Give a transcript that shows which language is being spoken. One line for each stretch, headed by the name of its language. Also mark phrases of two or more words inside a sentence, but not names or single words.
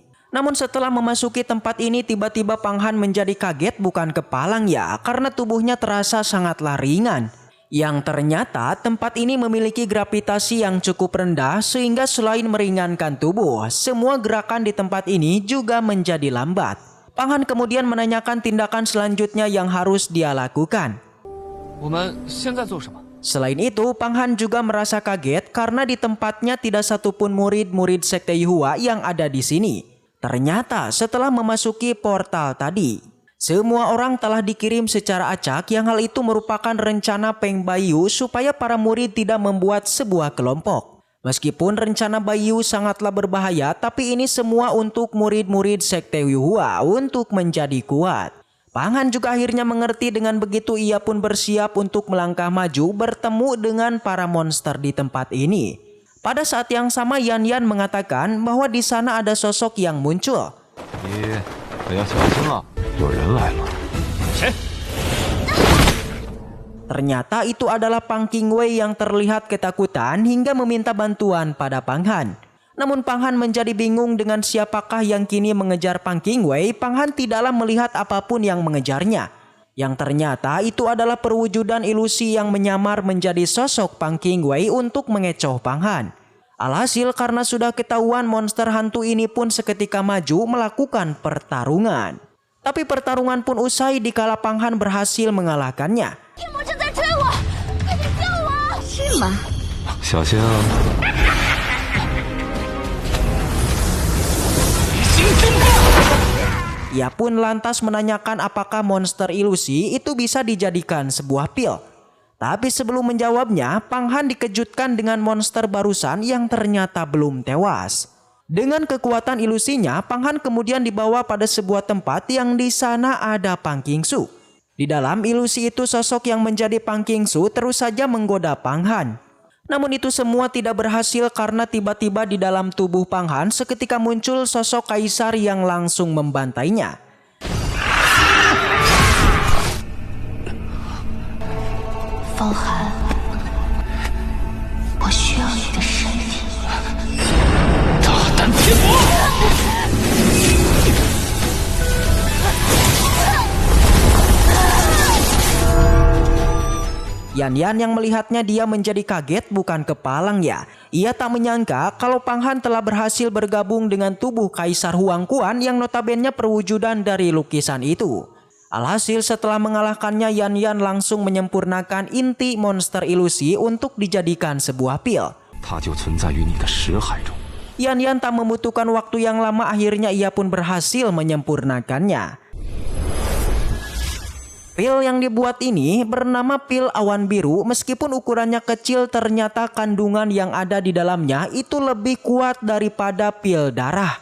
Indonesian: Namun setelah memasuki tempat ini, tiba-tiba Pang Han menjadi kaget bukan kepalang ya, karena tubuhnya terasa sangatlah ringan. Yang ternyata tempat ini memiliki gravitasi yang cukup rendah sehingga selain meringankan tubuh, semua gerakan di tempat ini juga menjadi lambat. Pang Han kemudian menanyakan tindakan selanjutnya yang harus dia lakukan.
Chinese: 我们现在做什么？
Indonesian: Selain itu, Pang Han juga merasa kaget karena di tempatnya tidak satupun murid-murid Sekte Yuhua yang ada di sini. Ternyata setelah memasuki portal tadi, semua orang telah dikirim secara acak yang hal itu merupakan rencana Peng Baiyu supaya para murid tidak membuat sebuah kelompok. Meskipun rencana Baiyu sangatlah berbahaya, tapi ini semua untuk murid-murid Sekte Yuhua untuk menjadi kuat. Pang Han juga akhirnya mengerti, dengan begitu ia pun bersiap untuk melangkah maju bertemu dengan para monster di tempat ini. Pada saat yang sama Yan Yan mengatakan bahwa di sana ada sosok yang muncul.
Chinese: 你可要小心了，有人来了。谁？
Indonesian: Ternyata itu adalah Pang Qingwei yang terlihat ketakutan hingga meminta bantuan pada Pang Han. Namun Pang Han menjadi bingung dengan siapakah yang kini mengejar Pang Qingwei. Pang Han tidaklah melihat apapun yang mengejarnya. Yang ternyata itu adalah perwujudan ilusi yang menyamar menjadi sosok Pang Qingwei untuk mengecoh Pang Han. Alhasil karena sudah ketahuan, monster hantu ini pun seketika maju melakukan pertarungan. Tapi pertarungan pun usai dikala Pang Han berhasil mengalahkannya.
Chinese: 天魔正在追我，快点救我！是吗？小心啊！
Indonesian: Ia pun lantas menanyakan apakah monster ilusi itu bisa dijadikan sebuah pil. Tapi sebelum menjawabnya, Pang Han dikejutkan dengan monster barusan yang ternyata belum tewas. Dengan kekuatan ilusinya, Pang Han kemudian dibawa pada sebuah tempat yang di sana ada Pang Qingsu. Di dalam ilusi itu, sosok yang menjadi Pang Qingsu terus saja menggoda Pang Han. Namun itu semua tidak berhasil karena tiba-tiba di dalam tubuh Pang Han seketika muncul sosok kaisar yang langsung membantainya.
Chinese: Phong Han，我需要你的身体。大胆天魔！
Indonesian: Yan Yan yang melihatnya dia menjadi kaget bukan kepalang ya. Ia tak menyangka kalau Pang Han telah berhasil bergabung dengan tubuh Kaisar Huang Quan yang notabene perwujudan dari lukisan itu. Alhasil setelah mengalahkannya, Yan Yan langsung menyempurnakan inti monster ilusi untuk dijadikan sebuah pil.
Chinese: 它就存在于你的识海中。
Indonesian: Yan Yan tak membutuhkan waktu yang lama, akhirnya ia pun berhasil menyempurnakannya. Pil yang dibuat ini bernama pil awan biru. Meskipun ukurannya kecil, ternyata kandungan yang ada di dalamnya itu lebih kuat daripada pil darah.